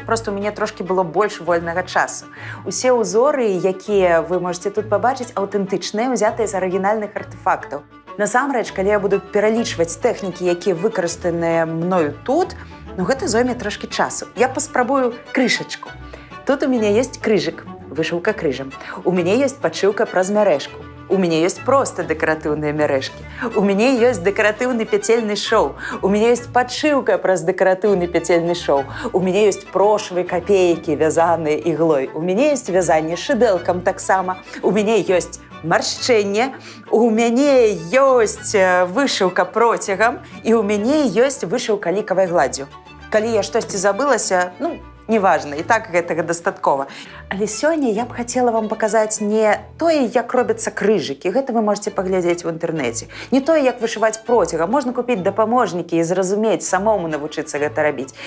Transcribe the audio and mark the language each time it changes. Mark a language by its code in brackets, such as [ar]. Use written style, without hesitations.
[be] Просто у мяне трошкі было больш вольнага часу. Усе ўзоры, якія вы можете тут пабачыць, аўтэнтычныя, узятыя з арыгінальных артефактаў. Насамрэч, калі я буду пералічваць тэхнікі, якія выкарыстаныя мною тут, гэта зойме трошкі часу. Я паспрабую крышачку. [ru] Тут у меня есть крыжик, вышивка крыжем. У меня есть подшивка праз мярэшку. У меня есть просто декоративные мережки. У меня есть декоративный петельный шоу. У меня есть подшивка праз декоративный петельный шоу. У меня есть прошвы, копейки, вязаные иглой. У меня есть вязание шиделком так само. У меня есть маршчэнне. У меня есть вышивка протягом. И у меня есть вышивка ликовой гладью. [be] Калі я штосьці забылася, неважно, і так гэтага дастаткова. Але сёння я б хацела вам паказаць не тое, як робяцца крыжыкі, гэта вы можете паглядзець в інтэрнэце. Не тое, як вышываць процягам, можна купіць дапаможнікі і зразумець, самому навучыцца гэта рабіць.